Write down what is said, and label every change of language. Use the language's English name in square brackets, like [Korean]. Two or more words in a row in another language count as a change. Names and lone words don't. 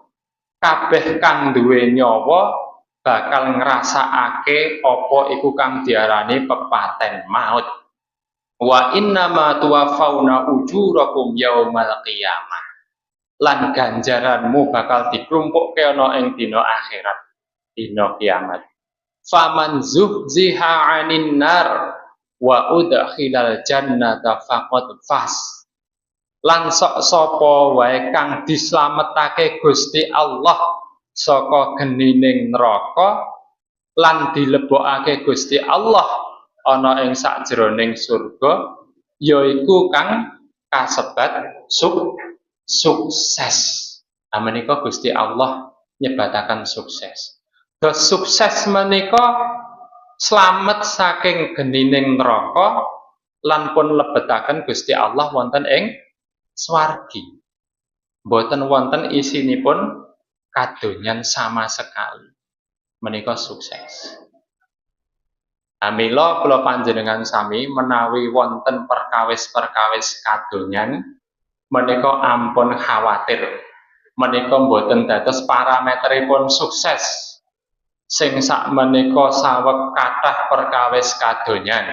[Javanese] Kabeh kang duwe nyawa bakal ngrasakake apa iku kang diarani pepaten maut. [Arabic] وإنما توفون أجوركم يوم القيامة. [Javanese] Lan ganjaranmu bakal diklumpukke ana ing dina akhirat, dina kiamat. [Arabic] فمن زحزح عن النار وأدخل الجنة فقد فاز. [Javanese] lan sok sapa wae kang dislametake Gusti Allah saka genining neraka lan dilebokake Gusti Allah ana ing sakjroning surga yaiku kang kasebat sukses. Nah menika Gusti Allah nyebataken sukses. Dos sukses menika slamet saking genining neraka lan pun lebetaken Gusti Allah wonten ing swargi. Mboten wonten isinipun kadonyan [Indonesian] sama sekali. [Javanese] Menika sukses. Mila kula panjenengan sami menawi wonten perkawis-perkawis kadonyan menika ampun khawatir. Menika mboten dados parameteripun sukses. Sing sakmenika saweg kathah perkawis kadonyan.